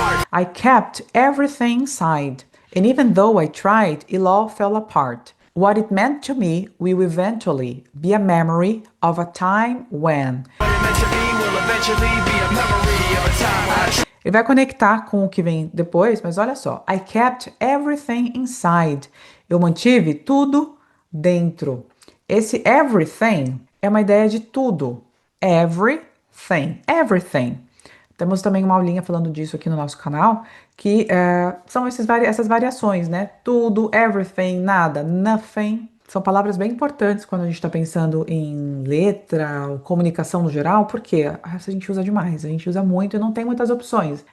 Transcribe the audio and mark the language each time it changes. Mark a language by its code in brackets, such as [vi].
[en] I kept everything inside, and even though I tried, it all fell apart. What it meant to me will eventually be a memory of a time when. [pt] Ele vai conectar com o que vem depois, mas olha só. [en] I kept everything inside. [pt] Eu mantive tudo dentro. Esse everything é uma ideia de tudo. Everything. Everything. Temos também uma aulinha falando disso aqui no nosso canal, que são essas variações, né? Tudo, everything, nada, nothing. São palavras bem importantes quando a gente está pensando em letra, ou comunicação no geral, porque a gente usa demais, a gente usa muito e não tem muitas opções.